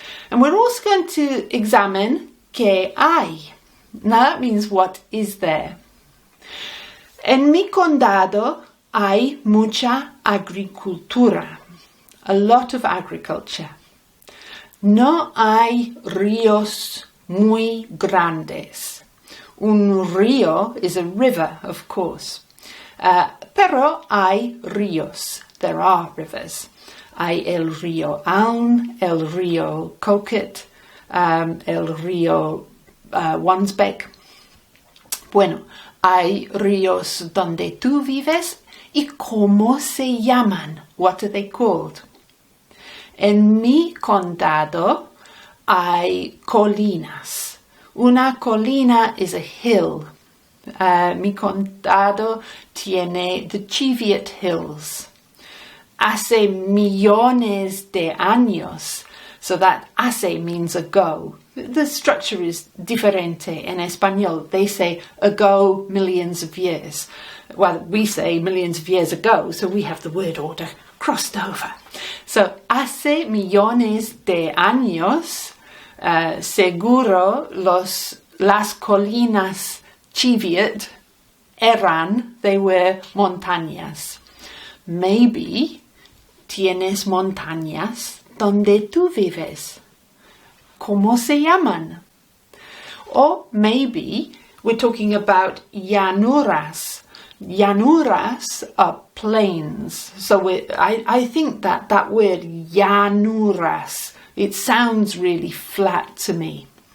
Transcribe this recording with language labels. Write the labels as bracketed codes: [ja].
[en] And we're also going to examine [es] ¿qué hay? [en] Now that means what is there. [es] En mi condado hay mucha agricultura. [en] A lot of agriculture. [es] No hay ríos muy grandes. Un río [en] is a river, of course. [es] Pero hay ríos. [en] There are rivers. [es] Hay el río Aln, el río Coquet, el río Wansbeck. Bueno, hay ríos donde tú vives y cómo se llaman. [en] What are they called? [es] En mi condado hay colinas. Una colina [en] is a hill. [es] Mi condado tiene the Cheviot Hills. Hace millones de años. [en] So that hace means ago. The structure is [es] diferente en español. [en] They say ago, millions of years. Well, we say millions of years ago, so we have the word order crossed over. [es] So, hace millones de años, seguro las colinas Cheviot [en] they were [es] montañas. Maybe tienes montañas donde tú vives. ¿Cómo se llaman? [en] Or maybe we're talking about llanuras. Llanuras are plains. So I think that word llanuras, it sounds really flat to me.